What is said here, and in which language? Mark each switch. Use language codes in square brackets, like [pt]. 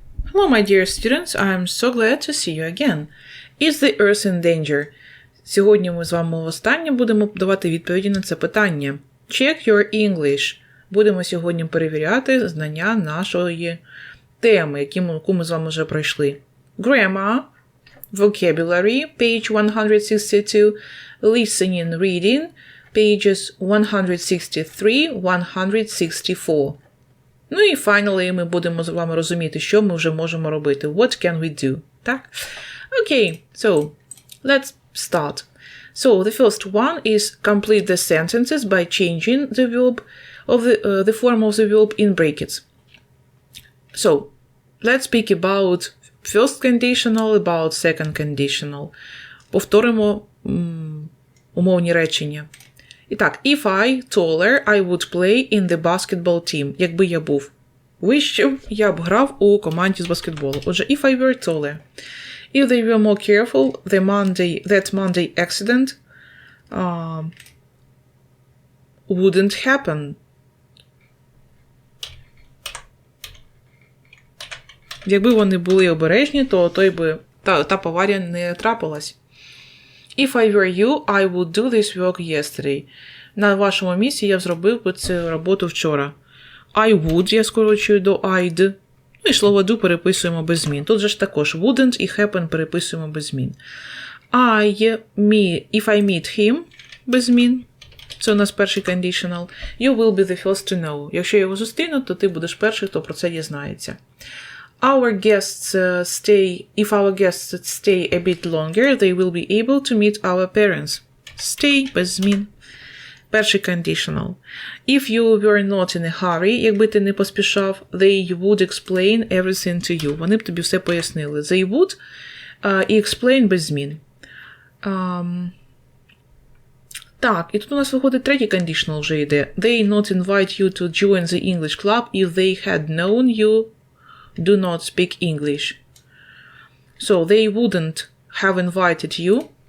[en] Hello my dear students, I am so glad to see you again. Is the Earth in danger? [uk] Сьогодні ми з вами востаннє будемо давати відповіді на це питання. [en] Check your English. [uk] Будемо сьогодні перевіряти знання нашої теми, яку ми з вами вже пройшли. [en] Grammar, vocabulary, page 162, listening, reading, pages 163-164. [uk] Ну і finally ми будемо з вами розуміти, що ми вже можемо робити. [en] What can we do? [uk] Так? [en] Okay, so let's start. So the first one is complete the sentences by changing the verb of the form of the verb in brackets. So let's speak about first conditional, about second conditional. [uk] Повторимо умовні речення. І так, [en] if I taller, I would play in the basketball team. [uk] Якби я був вищим, я б грав у команді з баскетболу. Отже, [en] if I were taller. If they were more careful, that Monday accident wouldn't happen. [uk] Якби вони були обережні, то та аварія не трапилась. [en] If I were you, I would do this work yesterday. [uk] На вашому місці я б зробив би цю роботу вчора. [en] I would [uk] я скорочую до I'd. Ну і слово do переписуємо без змін. Тут же ж також wouldn't і happen переписуємо без змін. [en] If I meet him [uk] без змін. Це у нас перший conditional. [en] You will be the first to know. [uk] Якщо я його зустріну, то ти будеш перший, хто про це дізнається. [en] If our guests stay a bit longer, they will be able to meet our parents. [uk] Stay без змін. [en] Перший conditional. If you were not in a hurry, [uk] якби ти не поспішав, [en] they would explain everything to you. [uk] Вони б тобі все пояснили. [en] They would [uk] і explain без змін. Так, і тут у нас виходить третій conditional вже йде. [en] They not invite you to join the English club if they had known you do not speak English. So they wouldn't have invited you.